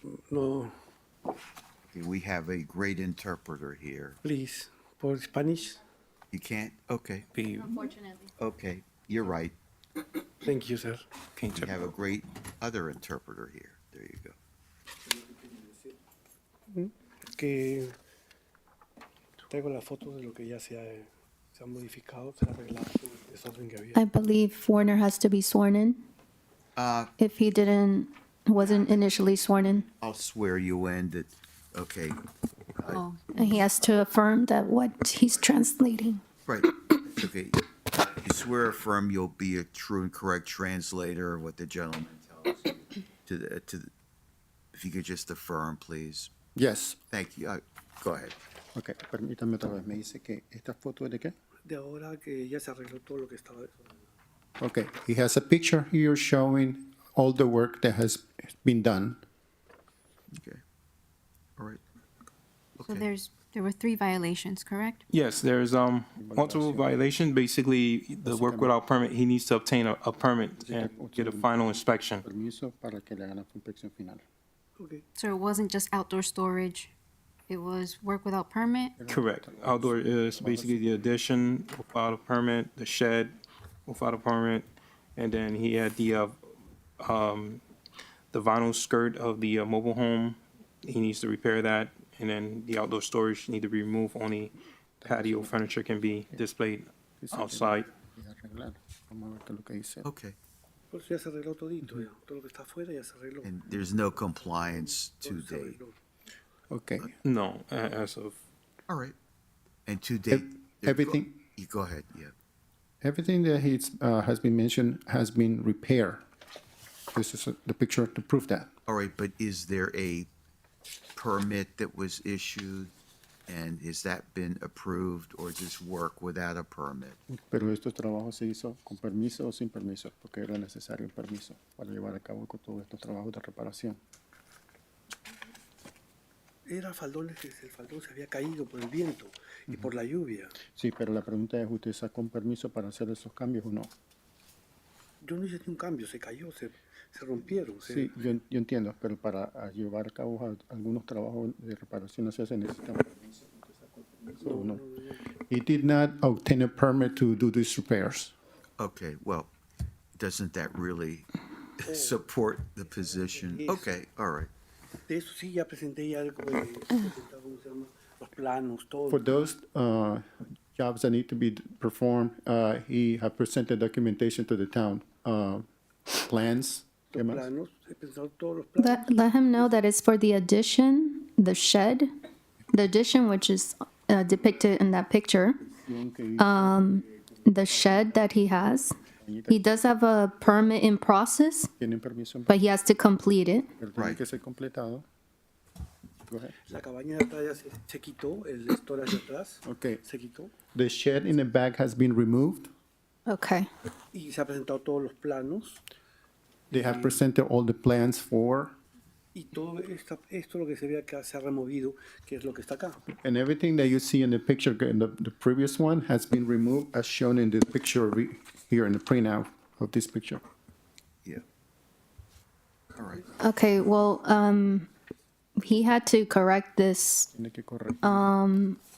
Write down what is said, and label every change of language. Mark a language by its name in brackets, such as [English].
[English] No, Okay, we have a great interpreter here. please, por Spanish. You can't? Okay, Unfortunately. okay, you're right. Thank you, sir. Can you We have a great other interpreter here. There you go. [Spanish] Que traigo la foto de lo que ya se ha modificado, se ha arreglado el desorden que había. [English] I believe Warner has to be sworn in if he wasn't initially sworn in. I'll swear you in that, okay, Oh, And he has to affirm that what he's translating. right, okay. You swear affirm you'll be a true and correct translator of what the gentleman tells you. If you could just affirm, please. Yes. Thank you. Go ahead. [Spanish] Ok, permítame otra vez. Me dice que esta foto es de qué? De ahora que ya se arregló todo lo que estaba desordenado. [English] Okay, he has a picture here showing all the work that has been done. Okay. All right. so Okay. there were 3 violations, correct? Yes, there's multiple violation. Basically, the work without permit, he needs to obtain a permit and get a final inspection. [Spanish] Permiso para que le hagan la inspección final. [English] Okay. So it wasn't just outdoor storage, it was work without permit? Correct. Outdoor is basically the addition without a permit, the shed without a permit, and then he had the vinyl skirt of the mobile home. He needs to repair that, and then the outdoor storage need to be removed. Only patio furniture can be displayed outside. [Spanish] Y arreglar. Vamos a ver qué es lo que dice. [English] Okay. [Spanish] Pues ya se arregló todito, ya. Todo lo que está afuera ya se arregló. [English] And there's no compliance to [Spanish] Se [English] date. [Spanish] arregló. [English] Okay. No, as of All right. And to date. Everything, You go ahead, yeah. everything that has been mentioned has been repaired. This is the picture to prove that. All right, but is there a permit that was issued? And has that been approved or just work without a permit? [Spanish] Pero estos trabajos se hizo con permiso o sin permiso, porque era necesario un permiso para llevar a cabo con todos estos trabajos de reparación. Era faldones que el faldón se había caído por el viento y por la lluvia. Sí, pero la pregunta es, ¿usted sacó un permiso para hacer esos cambios o no? Yo no hice ni un cambio, se cayó, se rompieron. Sí, yo entiendo, pero para llevar a cabo algunos trabajos de reparación no se necesita un permiso. ¿Usted sacó el permiso o no? [English] He did not obtain a permit to do these repairs. Okay, well, doesn't that really support the position? Okay, all right. [Spanish] De eso sí, ya presenté ya algo de presentar, ¿cómo se llama? Los planos, todo. [English] For those jobs that need to be performed, he had presented documentation to the town, plans. [Spanish] ¿Qué Los más? planos, he pensado todos los planos. [English] Let him know that it's for the addition, the shed, the addition which is depicted in that picture, the shed that he has. He does have a permit in process, [Spanish] Tienen permiso, [English] but he has to complete it. [Spanish] pero tiene [English] Right. [Spanish] que ser completado. [English] Go ahead. [Spanish] La cabaña de atrás ya se quitó, el storage de atrás [English] Okay, [Spanish] se quitó [English] the shed in the back has been removed. Okay. [Spanish] y se ha presentado todos los planos [English] They have presented all the plans for, [Spanish] y todo esto lo que se ve acá se ha removido, que es lo que está acá. [English] and everything that you see in the picture, in the previous one, has been removed as shown in the picture here in the printout of this picture. Yeah. All right. Okay, well, he had to correct this [Spanish] Tiene que corregir